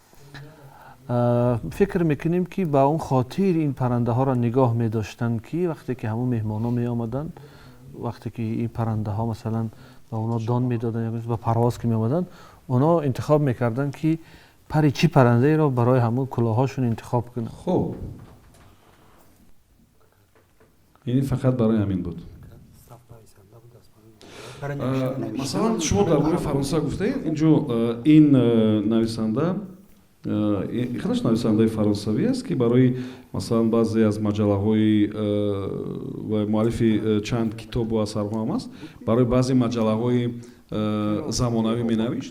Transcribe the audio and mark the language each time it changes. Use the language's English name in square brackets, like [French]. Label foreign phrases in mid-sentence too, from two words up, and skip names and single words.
[Persian] فکر میکنیم که با اون خاطر این پرنده ها را نگاه میداشتن که وقتی که همون مهمان ها می آمدن وقتی که این پرنده ها مثلا به اونا دان میدادن یا به پرواز که می آمدن اونا انتخاب میکردن که پر چی پرنده ای را برای همون کلاهاشون انتخاب کنن [Tajik] хуб ин фақат барои ҳамин буд масалан шумо дар бораи фаронса гуфтаед инҷо ин нависанда худаш нависандаи фаронсавӣ аст ки барои масалан баъзе аз маҷаллаҳои ва муаллифи чанд китобу асарҳо ҳам аст барои баъзе маҷаллаҳои замонавӣ менавишт